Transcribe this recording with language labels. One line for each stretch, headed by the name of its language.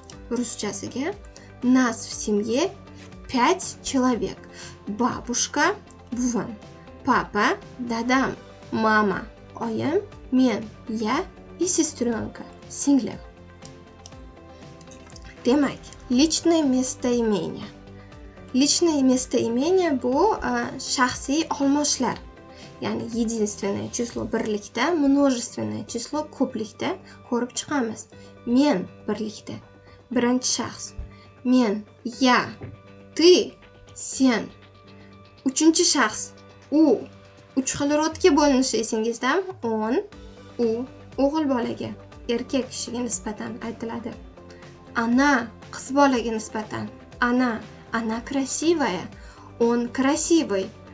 Uzbek: Ruschasiga
Russian: нас в семье 5 человек. Бабушка,
Uzbek: бувам,
Russian: папа,
Uzbek: дадам,
Russian: мама,
Uzbek: oyim, men,
Russian: я и сестренка,
Uzbek: singlim.
Russian: Demak, личное местоимение. Личное местоимение
Uzbek: bu shaxsiy olmoshlar. Ya'ni
Russian: единственное число
Uzbek: birlikda,
Russian: множественное число
Uzbek: ko'plikda ko'rib chiqamiz. Men birlikda, birinchi shaxs. Men,
Russian: я, ты,
Uzbek: sen. Uchinchi shaxs, u. 3 xil rodga bo'linishi esingizdami? On, u o'g'il bolaga, erkak kishiga nisbatan aytiladi. Она qiz bolaga nisbatan.
Russian: Она красивая, он красивый.